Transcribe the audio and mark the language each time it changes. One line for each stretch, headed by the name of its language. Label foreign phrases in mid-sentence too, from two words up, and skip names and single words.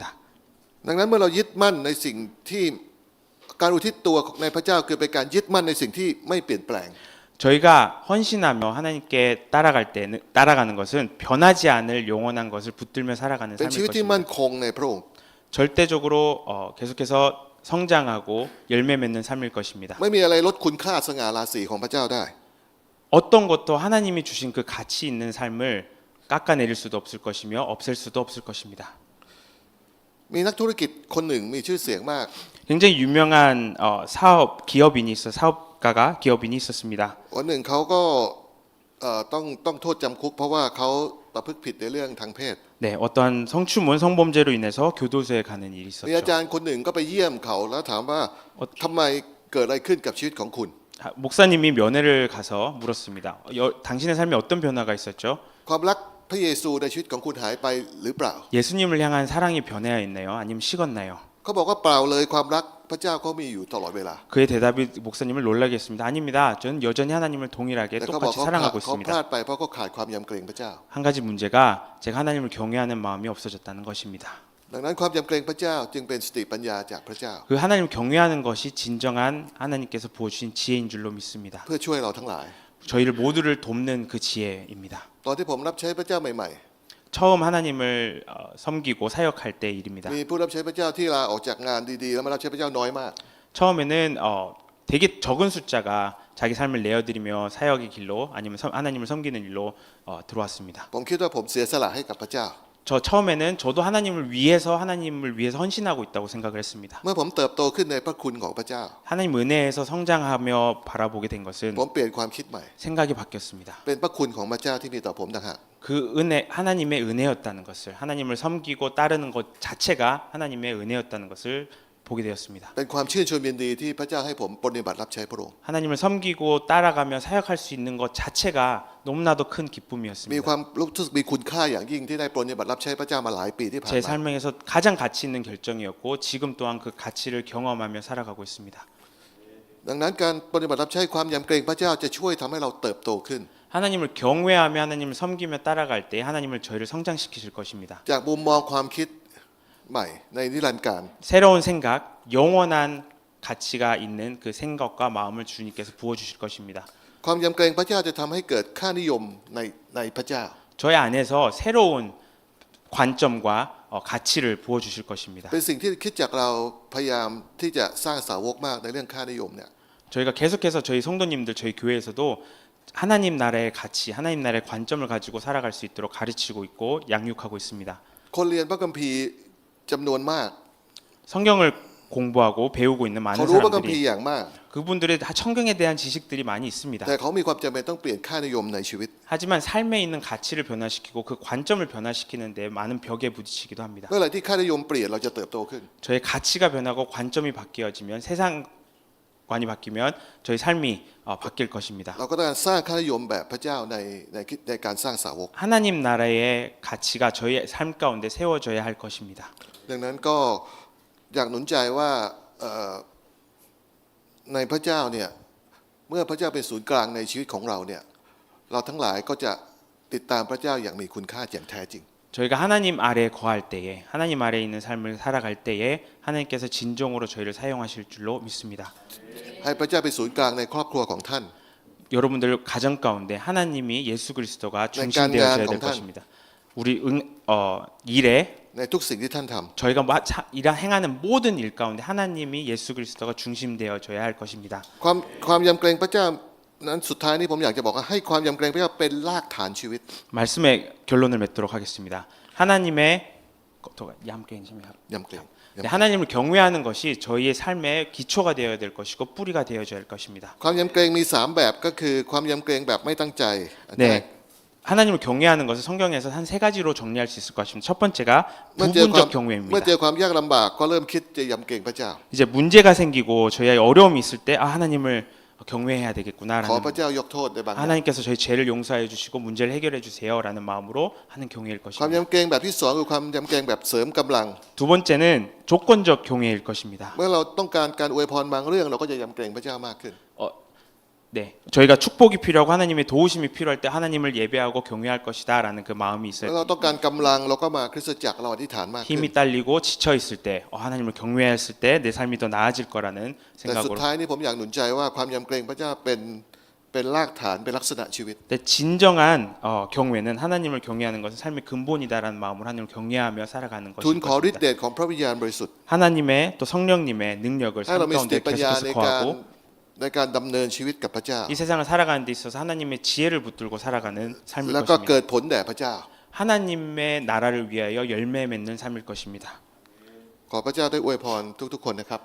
Thai: ดังนั้นเมื่อเรายึดมั่นในสิ่งที่การอุทิศตัวในพระเจ้าคือเป็นการยึดมั่นในสิ่งที่ไม่เปลี่ยนแปลง
Korean: 저희가 헌신하며 하나님께 따라가는 것은 변하지 않을 영원한 것을 붙들며 살아가는
Thai: เป็นชีวิต
Korean: 삶일
Thai: ที่มั่น
Korean: 것입니다.
Thai: คงในพระองค์
Korean: 절대적으로 계속해서 성장하고 열매 맺는 삶일 것입니다.
Thai: ไม่มีอะไรลดคุณค่าสง่าราศีของพระเจ้าได้
Korean: 어떤 것도 하나님이 주신 그 가치 있는 삶을 깎아내릴 수도 없을 것이며 없앨 수도 없을 것입니다.
Thai: มีนักธุรกิจคนหนึ่งมีชื่อเสียงมาก
Korean: 굉장히 유명한 기업인이 있었습니다.
Thai: วันหนึ่งเขาก็ต้องโทษจำคุกเพราะว่าเขาประพฤติผิดในเรื่องทางเพศ
Korean: 네, 어떠한 성추문 성범죄로 인해서 교도소에 가는 일이
Thai: มีอา
Korean: 있었죠.
Thai: จารย์คนหนึ่งก็ไปเยี่ยมเขาแล้วถามว่าทำไมเกิดอะไรขึ้นกับชีวิตของคุณ
Korean: 목사님이 면회를 가서 물었습니다. 당신의 삶에 어떤 변화가 있었죠?
Thai: ความรักพระเยซูในชีวิตของคุณหายไปหรือเปล่า
Korean: 예수님을 향한 사랑이 변해야 했나요? 아니면 식었나요?
Thai: เขาบอกว่าเปล่าเลยความรักพระเจ้าเขามีอยู่ตลอดเวลา
Korean: 그의 대답이 목사님을 놀라게 했습니다. 아닙니다. 저는 여전히 하나님을 동일하게
Thai: แต่เขาบอก
Korean: 똑같이 사랑하고
Thai: เขาพลา
Korean: 있습니다.
Thai: ดไปเพราะเขาขาดความยำเกรงพระเจ้า
Korean: 한 가지 문제가 제가 하나님을 경외하는 마음이 없어졌다는 것입니다.
Thai: ดังนั้นความยำเกรงพระเจ้าจึงเป็นสติปัญญาจากพระเจ้า
Korean: 그 하나님을 경외하는 것이 진정한 하나님께서 부어주신 지혜인 줄로 믿습니다.
Thai: เพื่อช่วยเราทั้งหลาย
Korean: 저희를 모두를 돕는 그 지혜입니다.
Thai: ตอนที่ผมรับใช้พระเจ้าใหม่
Korean: 처음 하나님을 섬기고 사역할 때 일입니다.
Thai: ๆมีผู้รับใช้พระเจ้าที่ลาออกจากงานดีๆแล้วมารับใช้พระเจ้าน้อยมาก
Korean: 처음에는 되게 적은 숫자가 자기 삶을 내어드리며 사역의 길로 아니면 하나님을 섬기는 일로 들어왔습니다.
Thai: ผมคิดว่าผมเสียสละให้กับพระเจ้า
Korean: 저 처음에는 저도 하나님을 위해서 헌신하고 있다고 생각을 했습니다.
Thai: เมื่อผมเติบโตขึ้นในพระคุณของพระเจ้า
Korean: 하나님 은혜에서 성장하며 바라보게 된 것은
Thai: ผมเปลี่ยนความคิดใหม่
Korean: 생각이 바뀌었습니다.
Thai: เป็นพระคุณของพระเจ้าที่มีต่อผมต่างหาก
Korean: 그 은혜 하나님의 은혜였다는 것을 하나님을 섬기고 따르는 것 자체가 하나님의 은혜였다는 것을 보게 되었습니다.
Thai: เป็นความชื่นชมยินดีที่พระเจ้าให้ผมปฏิบัติรับใช้พระองค์
Korean: 하나님을 섬기고 따라가며 사역할 수 있는 것 자체가 너무나도 큰
Thai: มี
Korean: 기쁨이었습니다.
Thai: ความรู้สึกมีคุณค่าอย่างยิ่งที่ได้ปฏิบัติรับใช้พระเจ้ามาหลายปีที่ผ่าน
Korean: 제
Thai: มา
Korean: 삶에서 가장 가치 있는 결정이었고 지금 또한 그 가치를 경험하며 살아가고 있습니다.
Thai: ดังนั้นการปฏิบัติรับใช้ความยำเกรงพระเจ้าจะช่วยทำให้เราเติบโตขึ้น
Korean: 하나님을 경외하며 하나님을 섬기며 따라갈 때 하나님을 저희를 성장시키실 것입니다.
Thai: จากมุมมองความคิดใหม่ในนิรันดร์การ
Korean: 새로운 생각, 영원한 가치가 있는 그 생각과 마음을 주님께서 부어주실 것입니다.
Thai: ความยำเกรงพระเจ้าจะทำให้เกิดค่านิยมในพระเจ้า
Korean: 저의 안에서 새로운 관점과 가치를 부어주실 것입니다.
Thai: เป็นสิ่งที่คิดจากเราพยายามที่จะสร้างสาวกมากในเรื่องค่านิยมเนี่ย
Korean: 저희가 계속해서 저희 성도님들 저희 교회에서도 하나님 나라의 가치, 하나님 나라의 관점을 가지고 살아갈 수 있도록 가르치고 있고 양육하고 있습니다.
Thai: คนเรียนพระคัมภีร์จำนวนมาก
Korean: 성경을 공부하고 배우고 있는
Thai: เขา
Korean: 많은
Thai: รู้พระคัมภีร์
Korean: 사람들이
Thai: อย่างมาก
Korean: 그분들의 다 성경에 대한 지식들이 많이 있습니다.
Thai: แต่เขามีความจำเป็นต้องเปลี่ยนค่านิยมในชีวิต
Korean: 하지만 삶에 있는 가치를 변화시키고 그 관점을 변화시키는데 많은 벽에 부딪히기도 합니다.
Thai: เมื่อไหร่ที่ค่านิยมเปลี่ยนเราจะเติบโตขึ้น
Korean: 저의 가치가 변하고 관점이 바뀌어지면 세상관이 바뀌면 저희 삶이 바뀔 것입니다.
Thai: เราก็ต้องการสร้างค่านิยมแบบพระเจ้าในการสร้างสาวก
Korean: 하나님 나라의 가치가 저희 삶 가운데 세워져야 할 것입니다.
Thai: ดังนั้นก็อยากหนุนใจว่าในพระเจ้าเนี่ยเมื่อพระเจ้าเป็นศูนย์กลางในชีวิตของเราเนี่ยเราทั้งหลายก็จะติดตามพระเจ้าอย่างมีคุณค่าอย่างแท้จริง
Korean: 저희가 하나님 아래에 거할 때에 하나님 아래에 있는 삶을 살아갈 때에 하나님께서 진정으로 저희를 사용하실 줄로 믿습니다.
Thai: ให้พระเจ้าเป็นศูนย์กลางในครอบครัวของท่าน
Korean: 여러분들 가정 가운데 하나님이 예수 그리스도가 중심되어져야 될 것입니다. 우리 일에
Thai: ในทุกสิ่งที่ท่านทำ
Korean: 저희가 행하는 모든 일 가운데 하나님이 예수 그리스도가 중심되어져야 할 것입니다.
Thai: ความยำเกรงพระเจ้านั้นสุดท้ายนี้ผมอยากจะบอกว่าให้ความยำเกรงพระเจ้าเป็นรากฐานชีวิต
Korean: 말씀의 결론을 맺도록 하겠습니다. 하나님의 얌껜심이요.
Thai: ยำเกรง
Korean: 네, 하나님을 경외하는 것이 저희의 삶의 기초가 되어야 될 것이고 뿌리가 되어져야 할 것입니다.
Thai: ความยำเกรงมี3แบบก็คือความยำเกรงแบบไม่ตั้งใจอันแรก
Korean: 네, 하나님을 경외하는 것을 성경에서 한 세 가지로 정리할 수 있을 것 같습니다. 첫 번째가
Thai: เมื่อเจอ
Korean: 부분적
Thai: เมื่อ
Korean: 경외입니다.
Thai: เจอความยากลำบากก็เริ่มคิดจะยำเกรงพระเจ้า
Korean: 이제 문제가 생기고 저희의 어려움이 있을 때 하나님을 경외해야
Thai: ขอ
Korean: 되겠구나라는
Thai: พระเจ้ายกโทษในบางอย่าง
Korean: 하나님께서 저희 죄를 용서해 주시고 문제를 해결해 주세요라는 마음으로 하는 경외일
Thai: ความ
Korean: 것입니다.
Thai: ยำเกรงแบบที่สองคือความยำเกรงแบบเสริมกำลัง
Korean: 두 번째는 조건적 경외일 것입니다.
Thai: เมื่อเราต้องการการอวยพรบางเรื่องเราก็จะยำเกรงพระเจ้ามากขึ้น
Korean: 네, 저희가 축복이 필요하고 하나님의 도우심이 필요할 때 하나님을 예배하고 경외할 것이다라는 그 마음이
Thai: แล้ว
Korean: 있어요.
Thai: เราต้องการกำลังเราก็มาคริสตจักรเราอธิษฐานมากขึ้น
Korean: 힘이 딸리고 지쳐 있을 때 하나님을 경외했을 때 내 삶이 더 나아질 거라는
Thai: แต่สุด
Korean: 생각으로.
Thai: ท้ายนี้ผมอยากหนุนใจว่าความยำเกรงพระเจ้าเป็นรากฐานเป็นลักษณะชีวิต
Korean: 근데 진정한 경외는 하나님을 경외하는 것은 삶의 근본이다라는 마음으로 하나님을 경외하며 살아가는
Thai: ทูล
Korean: 것일
Thai: ขอฤทธิ์
Korean: 것입니다.
Thai: เดชของพระวิญญาณบริสุทธิ์
Korean: 하나님의 또 성령님의 능력을
Thai: ให้เรา
Korean: 삶
Thai: มีสติ
Korean: 가운데
Thai: ปัญญา
Korean: 계속해서 거하고
Thai: ในการดำเนินชีวิตกับพระเจ้า
Korean: 이 세상을 살아가는 데 있어서 하나님의 지혜를 붙들고 살아가는 삶일
Thai: แล้วก็
Korean: 것입니다.
Thai: เกิดผลแด่พระเจ้า
Korean: 하나님의 나라를 위하여 열매 맺는 삶일 것입니다.
Thai: ขอพระเจ้าได้อวยพรทุกๆคนนะครับ